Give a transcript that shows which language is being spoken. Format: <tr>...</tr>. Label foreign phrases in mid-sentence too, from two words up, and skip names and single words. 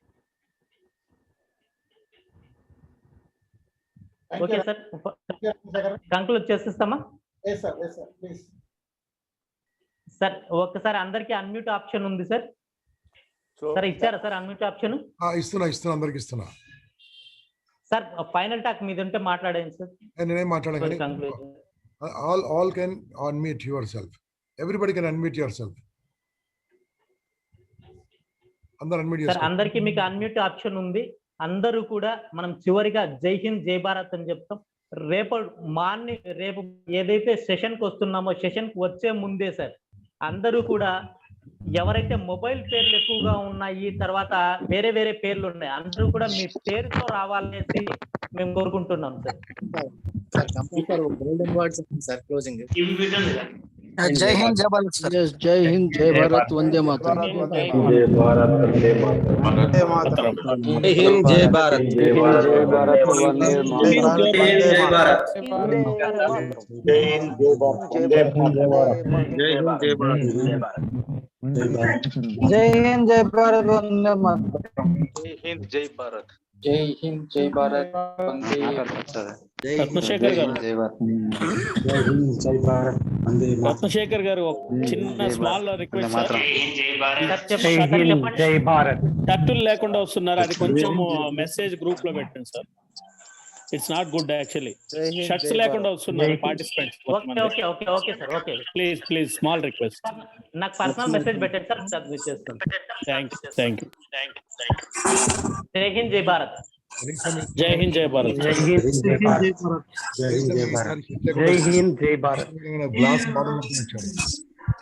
<te>ఓకే సార్, కంక్లూడ్ చేసేస్తామా సార్? ఒక్కసారి అందరికి</te> <en>unmute option</en> <te>ఉంది సార్. సార్ ఇచ్చారా సార్</te> <en>unmute option?</en> <te>ఇస్తున్నా అందరికి ఇస్తున్నా సార్.</te> <en>final talk</en> <te>మీద ఉంటే మాట్లాడండి సార్. నేనేం మాట్లాడాను?</te> <en>all can unmute yourself. Everybody can unmute yourself.</en> <te>అందరూ అన్మ్యూట్ చేస్తారు. అందరికి మీకు</te> <en>unmute option</en> <te>ఉంది. అందరూ కూడా మనం చివరిగా</te> <hi>जय हिंद जय भारत</hi> <te>అని చెప్తాం. రేపు ఏదైతే సెషన్ కి వస్తున్నామో సెషన్ కి వచ్చే ముందే సార్ అందరూ కూడా ఎవరైతే మొబైల్ పేర్లు ఎక్కువగా ఉన్నాయి, తర్వాత వేరే వేరే పేర్లు ఉన్నాయి, అందరూ కూడా మీ పేరుతో రావాలనేసి మేము కోరుకుంటున్నాం సార్.</te> <hi>जय हिंद जय भारत सर. जय हिंद जय भारत, वंदे मातरम्. जय हिंद जय भारत, जय भारत, वंदे मातरम्. जय हिंद जय भारत, जय हिंद जय भारत, जय हिंद जय भारत, वंदे मातरम्. जय हिंद जय भारत, जय हिंद जय भारत, वंदे मातरम्.</hi> <te>రత్నశేఖర్ గారు, రత్నశేఖర్ గారు చిన్న</te> <en>small request</en> <te>సార్. టట్టులు లేకుండా వస్తున్నారు, అది కొంచెం</te> <en>message group</en> <te>లో పెట్టండి సార్.</te> <en>It's not good actually.</en> <te>షర్ట్స్ లేకుండా వస్తున్నారు పార్టిసిపెంట్స్.</te> <en>Please small request.</en> <te>నాకు</te> <en>personal message</en> <te>పెట్టండి సార్, సబ్మిట్ చేస్తాను.</te> <en>Thank you.</en> <hi>जय हिंद जय भारत. जय हिंद जय भारत. जय हिंद जय भारत.</hi> <te>గ్లాస్</te>